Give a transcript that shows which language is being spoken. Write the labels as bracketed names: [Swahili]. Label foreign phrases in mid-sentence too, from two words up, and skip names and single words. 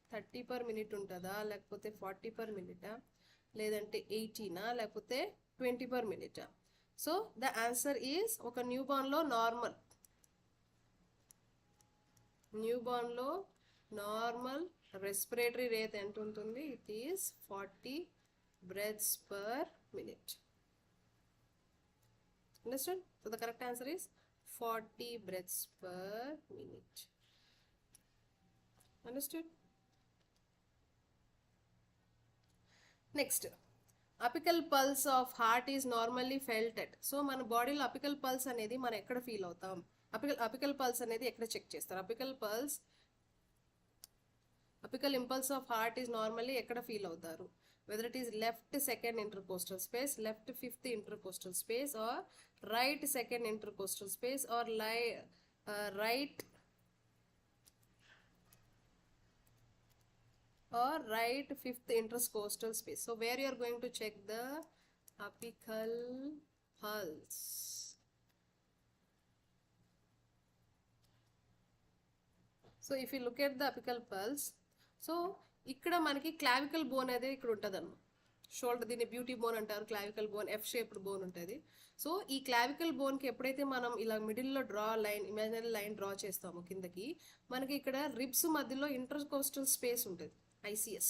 [English] 30 per minute [Telugu] ఉంటుందా లేకపోతే [English] 40 per minute? [Telugu] లేదంటే 80 లేకపోతే 20 [English] per minute. so the answer is [Telugu] ఒక న్యూబార్న్లో [English] normal respiratory rate [Telugu] ఎంత ఉంటుంది? [English] it is 40 breaths per minute. Understood? So the correct answer is 40 breaths per minute. Understood? Next, apical pulse of heart is normally felt at. [Telugu] So మన బాడీలో [English] apical pulse [Telugu] అనేది మనం ఎక్కడ ఫీల్ అవుతాం? [English] apical pulse [Telugu] అనేది ఎక్కడ చెక్ చేస్తారు? [English] apical impulse of heart is normally [Telugu] ఎక్కడ ఫీల్ అవుతారు? [English] Whether it is left second intercostal space, left fifth intercostal space, or right second intercostal space, or right fifth intercostal space. So where you are going to check the apical pulse? So if you look at the apical pulse, so [Telugu] ఇక్కడ మనకి క్లావికల్ బోన్ అనేది ఇక్కడ ఉంటుంది అన్నమాట. షోల్డర్, దీన్ని [English] beauty bone [Telugu] అంటారు. [English] clavicle bone F shaped bone [Telugu] ఉంటుంది. సో ఈ క్లావికల్ బోన్కి ఎప్పుడైతే మనం ఇలా మిడిల్లో [English] imaginary line [Telugu] డ్రా చేస్తామో కిందకి, మనకి ఇక్కడ రిబ్స్ మధ్యలో [English] intercostal space [Telugu] ఉంటుంది, ఐసిఎస్.